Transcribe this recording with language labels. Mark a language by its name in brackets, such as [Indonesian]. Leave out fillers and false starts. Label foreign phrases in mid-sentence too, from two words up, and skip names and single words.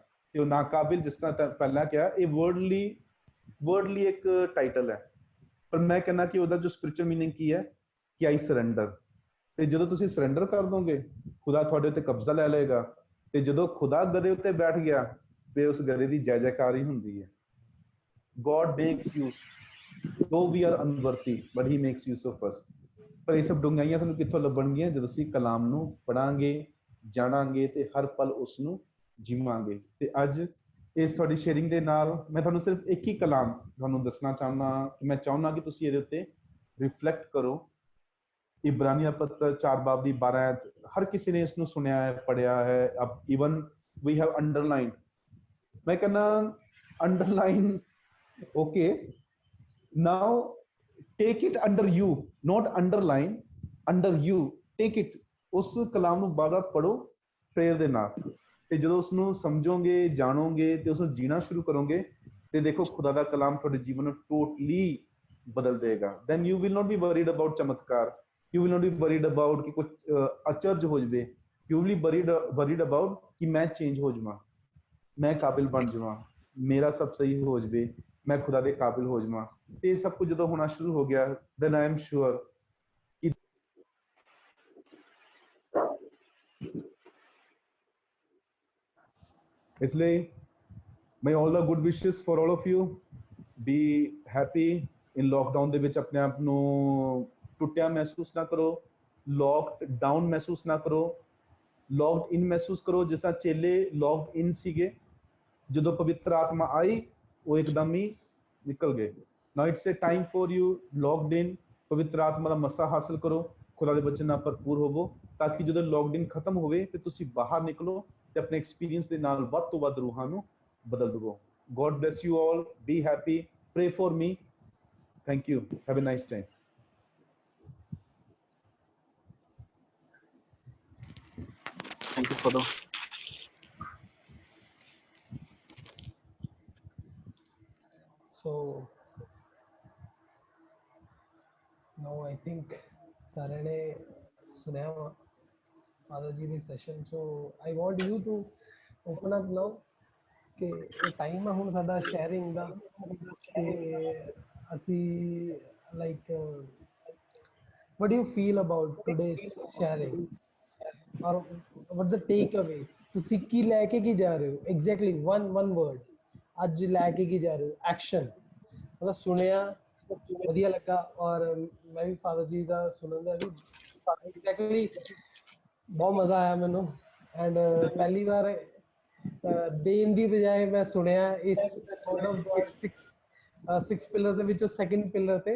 [Punjabi] ਤੇ ਉਹ ਨਾਕਾਬਿਲ, ਜਿਸ ਤਰ੍ਹਾਂ ਪਹਿਲਾਂ ਕਿਹਾ, ਇਹ ਵਰਡਲੀ ਇੱਕ ਟਾਈਟਲ ਹੈ, ਪਰ ਮੈਂ ਕਹਿੰਦਾ ਕਿ ਉਹਦਾ ਜੋ [English] spiritual meaning [Punjabi] ਕੀ ਹੈ ਕਿ [English] I surrender. [Punjabi] ਤੇ ਜਦੋਂ ਤੁਸੀਂ ਸਰੈਂਡਰ ਕਰ ਦੋਗੇ, ਖੁਦਾ ਤੁਹਾਡੇ ਉੱਤੇ ਕਬਜ਼ਾ ਲੈ ਲਏਗਾ। ਤੇ ਜਦੋਂ ਖੁਦਾ ਗਧੇ ਉੱਤੇ ਬੈਠ ਗਿਆ ਤੇ ਉਸ ਗਧੇ ਦੀ ਜੈ ਜੈਕਾਰ ਹੀ ਹੁੰਦੀ ਹੈ। [English] God makes use, though we are unworthy, but he makes use of us। [Punjabi] ਪਰ ਇਹ ਸਭ ਡੂੰਘਾਈਆਂ ਸਾਨੂੰ ਕਿੱਥੋਂ ਲੱਭਣਗੀਆਂ? ਜਦੋਂ ਅਸੀਂ ਕਲਾਮ ਨੂੰ ਪੜਾਂਗੇ, ਜਾਣਾਂਗੇ ਤੇ ਹਰ ਪਲ ਉਸ ਨੂੰ ਜੀਵਾਂਗੇ। ਤੇ ਅੱਜ ਇਸ ਤੁਹਾਡੀ ਸ਼ੇਅਰਿੰਗ ਦੇ ਨਾਲ ਮੈਂ ਤੁਹਾਨੂੰ ਸਿਰਫ ਇੱਕ ਹੀ ਕਲਾਮ ਤੁਹਾਨੂੰ ਦੱਸਣਾ ਚਾਹੁੰਦਾ ਕਿ ਮੈਂ ਚਾਹੁੰਦਾ ਕਿ ਤੁਸੀਂ ਇਹਦੇ ਉੱਤੇ ਰਿਫਲੈਕਟ ਕਰੋ। ਇਬਰਾਨੀਆਂ ਪੱਤਰ 4 ਬਾਬ ਦੀ 12 ਆਇਤ। ਹਰ ਕਿਸੇ ਨੇ ਇਸ ਨੂੰ ਸੁਣਿਆ ਹੈ, ਪੜਿਆ ਹੈ। [English] Even we have underline. [Punjabi] ਮੈਂ ਕਹਿੰਦਾ ਅੰਡਰਲਾਈਨ, [English] okay, now take it under you, not underline, under you, take it। [Punjabi] ਉਸ ਕਲਾਮ ਨੂੰ ਬਾਰ-ਬਾਰ ਪੜੋ ਪ੍ਰੇਅਰ ਦੇ ਨਾਲ। ਤੇ ਜਦੋਂ ਉਸ ਨੂੰ ਸਮਝੋਗੇ, ਜਾਣੋਗੇ ਤੇ ਉਸ ਨੂੰ ਜੀਣਾ ਸ਼ੁਰੂ ਕਰੋਗੇ, ਤੇ ਦੇਖੋ ਖੁਦਾ ਦਾ ਕਲਾਮ ਤੁਹਾਡੇ ਜੀਵਨ ਨੂੰ ਟੋਟਲੀ ਬਦਲ ਦੇਗਾ। [English] then you will not be worried about ਚਮਤਕਾਰ, you will not be worried about [Punjabi] ਕਿ ਕੁਝ ਅਚਰਜ ਹੋ ਜਾਵੇ। [English] you will be worried about [Punjabi] ਕਿ ਮੈਂ ਚੇਂਜ ਹੋ ਜਾਵਾਂ, ਮੈਂ ਕਾਬਿਲ ਬਣ ਜਾਵਾਂ, ਮੇਰਾ ਸਭ ਸਹੀ ਹੋ ਜਾਵੇ, ਮੈਂ ਖੁਦਾ ਦੇ ਕਾਬਿਲ ਹੋ ਜਾਵਾਂ। ਤੇ ਇਹ ਸਭ ਕੁਝ ਜਦੋਂ ਹੋਣਾ ਸ਼ੁਰੂ ਹੋ ਗਿਆ, [English] then I am sure [Punjabi] ਕਿ ਇਸ ਲਈ [English] may all the good wishes for all of you, be happy in lockdown [Punjabi] ਦੇ ਵਿੱਚ। ਆਪਣੇ ਆਪ ਨੂੰ ਟੁੱਟਿਆ ਮਹਿਸੂਸ ਨਾ ਕਰੋ, [English] locked down [Punjabi] ਮਹਿਸੂਸ ਨਾ ਕਰੋ, [English] locked in [Punjabi] ਮਹਿਸੂਸ ਕਰੋ। ਜਿਸ ਤਰ੍ਹਾਂ ਚੇਲੇ [English] locked in [Punjabi] ਸੀਗੇ, ਜਦੋਂ ਪਵਿੱਤਰ ਆਤਮਾ ਆਈ ਉਹ ਇੱਕਦਮ ਹੀ ਨਿਕਲ ਗਏ। [English] Now it's a time for you locked in. [Punjabi] ਪਵਿੱਤਰ ਆਤਮਾ ਦਾ ਮਸਾ ਹਾਸਲ ਕਰੋ, ਖੁਦਾ ਦੇ ਬੱਚੇ ਨਾਲ ਭਰਪੂਰ ਹੋਵੋ, ਤਾਂ ਕਿ ਜਦੋਂ [English] locked in [Punjabi] ਖਤਮ ਹੋਵੇ ਤੇ ਤੁਸੀਂ ਬਾਹਰ ਨਿਕਲੋ ਤੇ ਆਪਣੇ ਐਕਸਪੀਰੀਅੰਸ ਦੇ ਨਾਲ ਵੱਧ ਤੋਂ ਵੱਧ ਰੂਹਾਂ ਨੂੰ ਬਦਲ ਦਵੋ। [English] God bless you all. Be happy. Pray for me. Thank you. Have a nice time. Thank you, Father. So now I think [Punjabi] ਸਾਰਿਆਂ ਨੇ ਸੁਣਿਆ ਵਾ ਫਾਦਰ ਜੀ ਦੀ ਸੈਸ਼ਨ। [English] ਸੋ I want you to open up now [Punjabi] ਕਿ ਇਹ ਟਾਈਮ ਆ ਹੁਣ ਸਾਡਾ ਸ਼ੇਅਰਿੰਗ ਦਾ, ਤੇ ਅਸੀਂ ਲਾਈਕ [English] what do you feel about today's sharing, or what the take away? [Punjabi] ਤੁਸੀਂ ਕੀ ਲੈ ਕੇ ਕੀ ਜਾ ਰਹੇ ਹੋ? ਐਗਜ਼ੈਕਟਲੀ [English] one word [Punjabi] ਅੱਜ ਲੈ ਕੇ ਕੀ ਜਾ ਰਹੇ ਹੋ? ਐਕਸ਼ਨ। ਮਤਲਬ ਸੁਣਿਆ, ਵਧੀਆ ਲੱਗਾ, ਔਰ ਮੈਂ ਵੀ ਫਾਦਰ ਜੀ ਦਾ ਸੁਣਨ ਦਾ ਵੀ ਐਗਜ਼ੈਕਟਲੀ ਬਹੁਤ ਮਜ਼ਾ ਆਇਆ ਮੈਨੂੰ। ਐਂਡ ਪਹਿਲੀ ਵਾਰ ਦੇਣ ਦੀ ਬਜਾਏ ਮੈਂ ਸੁਣਿਆ ਇਸ [English] sort of God [Punjabi] 6 ਪਿਲਰਸ ਦੇ ਵਿੱਚੋਂ [English] second pillar [Punjabi] ਤੇ।